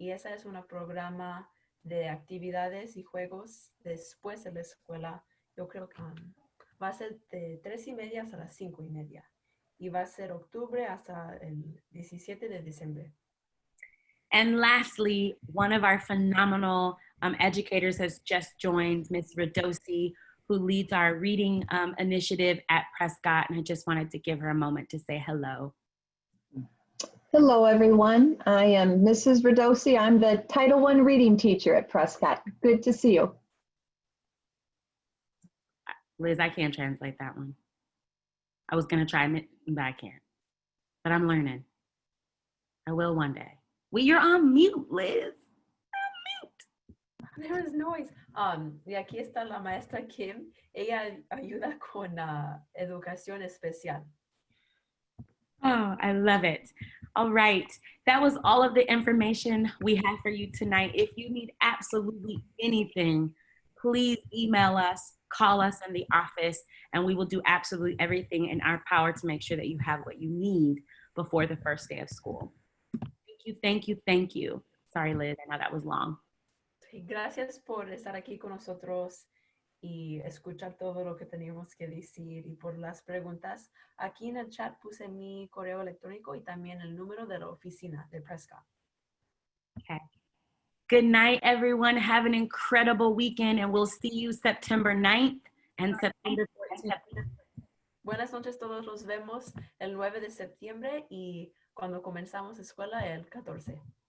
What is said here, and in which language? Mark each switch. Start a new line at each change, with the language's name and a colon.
Spanish: Y ese es un programa de actividades y juegos después de la escuela. Yo creo que va a ser de 3:30 hasta las 5:30. Y va a ser octubre hasta el 17 de diciembre.
English: And lastly, one of our phenomenal educators has just joined, Ms. Radosi, who leads our reading initiative at Prescott. And I just wanted to give her a moment to say hello. Hello, everyone. I am Mrs. Radosi. I'm the Title I reading teacher at Prescott. Good to see you. Liz, I can't translate that one. I was going to try, but I can't. But I'm learning. I will one day. Well, you're on mute, Liz. There is noise.
Spanish: Y aquí está la maestra Kim. Ella ayuda con educación especial.
English: Oh, I love it. All right. That was all of the information we have for you tonight. If you need absolutely anything, please email us, call us in the office, and we will do absolutely everything in our power to make sure that you have what you need before the first day of school. Thank you, thank you, thank you. Sorry, Liz, I know that was long.
Spanish: Gracias por estar aquí con nosotros y escuchar todo lo que teníamos que decir y por las preguntas. Aquí en el chat puse mi correo electrónico y también el número de la oficina de Prescott.
English: Okay. Good night, everyone. Have an incredible weekend, and we'll see you September 9th and September 14th.
Spanish: Buenas noches, todos los vemos el 9 de septiembre y cuando comenzamos escuela el 14.